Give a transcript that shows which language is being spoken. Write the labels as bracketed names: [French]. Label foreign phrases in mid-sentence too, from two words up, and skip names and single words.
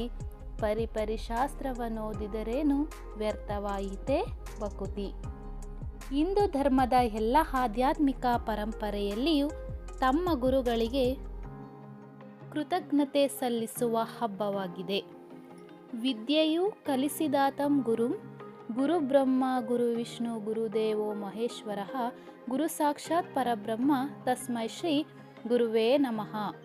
[Kannada] ಪರಿಪರಿ ಶಾಸ್ತ್ರವನೋದಿದರೇನು ವ್ಯರ್ಥವಾಯಿತೇ ಬಕುತಿ. ಹಿಂದೂ ಧರ್ಮದ ಎಲ್ಲ ಆಧ್ಯಾತ್ಮಿಕ ಪರಂಪರೆಯಲ್ಲಿಯೂ ತಮ್ಮ ಗುರುಗಳಿಗೆ ಕೃತಜ್ಞತೆ ಸಲ್ಲಿಸುವ ಹಬ್ಬವಾಗಿದೆ. ವಿದ್ಯೆಯು ಕಲಿಸಿದಾತಂ ಗುರುಂ. [Sanskrit] ಗುರು ಬ್ರಹ್ಮ ಗುರು ವಿಷ್ಣು ಗುರುದೇವೋ ಮಹೇಶ್ವರಃ. ಗುರು ಸಾಕ್ಷಾತ್ ಪರಬ್ರಹ್ಮ. ತಸ್ಮೈ ಶ್ರೀ ಗುರುವೇ ನಮಃ.